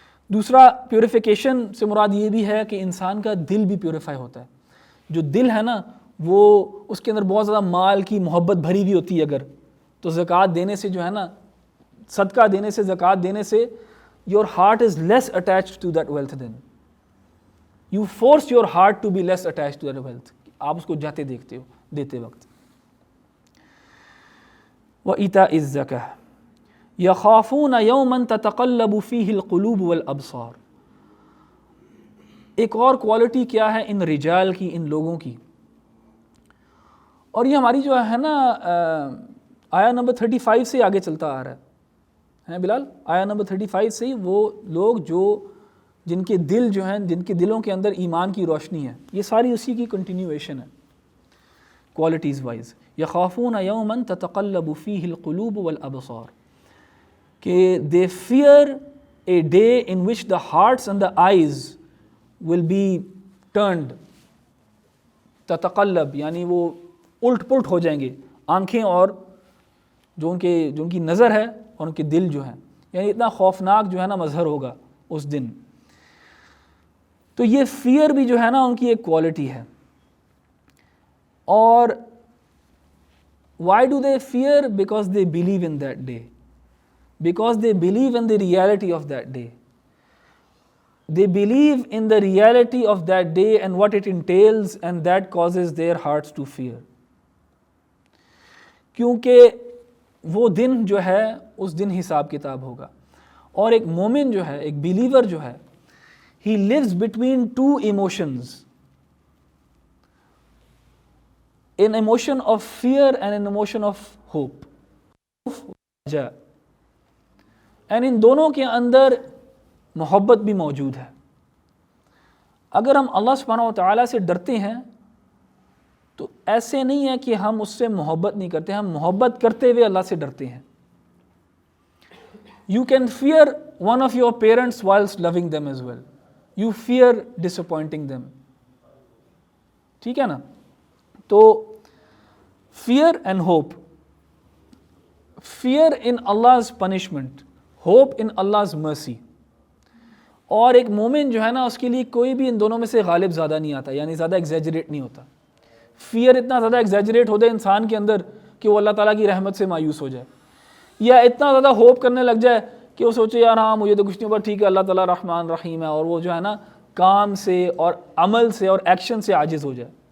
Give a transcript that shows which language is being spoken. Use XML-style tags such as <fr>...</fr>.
<ur>دوسرا پیوریفیکیشن سے مراد یہ بھی ہے کہ انسان کا دل بھی پیوریفائی ہوتا ہے. جو دل ہے نا وہ اس کے اندر بہت زیادہ مال کی محبت بھری ہوئی ہوتی ہے اگر، تو زکوٰۃ دینے سے جو ہے نا، صدقہ دینے سے، زکوٰۃ دینے سے</ur> <en>your heart is less attached to that wealth. then you force your heart to be less attached to that wealth.</en> <ur>آپ اس کو جاتے دیکھتے ہو دیتے وقت.</ur> <ar>وَإِيتَاءِ الزَّكَاةِ يَخَافُونَ يَوْمًا تَتَقَلَّبُ فِيهِ الْقُلُوبُ وَالْأَبْصَارُ.</ar> <ur>ایک اور کوالٹی کیا ہے ان رجال کی، ان لوگوں کی، اور یہ ہماری جو ہے نا آیا نمبر 35 سے آگے چلتا آ رہا ہے بلال. آیا نمبر 35 سے وہ لوگ جو جن کے دل جو ہیں، جن کے دلوں کے اندر ایمان کی روشنی ہے، یہ ساری اسی کی کنٹینیویشن ہے کوالٹیز وائز.</ur> <ar>یخافون یوما تتقلب فیہ القلوب والابصار،</ar> <ur>کہ</ur> <en>they fear a day in which the hearts and the eyes will be turned.</en> <ur>تتقلب یعنی وہ الٹ پلٹ ہو جائیں گے، آنکھیں اور جو ان کی نظر ہے اور ان کے دل جو ہیں، یعنی اتنا خوفناک جو ہے نا مظہر ہوگا اس دن. تو یہ فیئر بھی جو ہے نا ان کی ایک کوالٹی ہے. اور</ur> <en>why do they fear? Because they believe in that day. Because they believe in the reality of that day. They believe in the reality of that day and what it entails, and that causes their hearts to fear.</en> <ur>کیونکہ وہ دن جو ہے اس دن حساب کتاب ہوگا، اور ایک مومن جو ہے، ایک بیلیور جو ہے،</ur> <en>he lives between two emotions, an emotion of fear and an emotion of hope. and</en> <ur>ان دونوں کے اندر محبت بھی موجود ہے. اگر ہم اللہ سبحانہ و تعالیٰ سے ڈرتے ہیں تو ایسے نہیں ہے کہ ہم اس سے محبت نہیں کرتے، ہم محبت کرتے ہوئے اللہ سے ڈرتے ہیں.</ur> <en>You can fear one of your parents whilst loving them as well. You fear disappointing them.</en> <ur>ٹھیک ہے نا؟ تو</ur> <en>fear and hope. Fear in Allah's punishment, hope in Allah's mercy.</en> <ur>اور ایک مومن جو ہے نا اس کے لیے کوئی بھی ان دونوں میں سے غالب زیادہ نہیں آتا، یعنی زیادہ ایگزیجریٹ نہیں ہوتا. فیئر اتنا زیادہ ایگزیجریٹ ہوتا ہے انسان کے اندر کہ وہ اللہ تعالیٰ کی رحمت سے مایوس ہو جائے، یا اتنا زیادہ ہوپ کرنے لگ جائے کہ وہ سوچے یار ہاں مجھے تو کچھ نہیں، پر ٹھیک ہے اللہ تعالیٰ رحمان رحیم ہے، اور وہ جو ہے نا کام سے اور عمل سے اور ایکشن سے عاجز ہو جائے.</ur>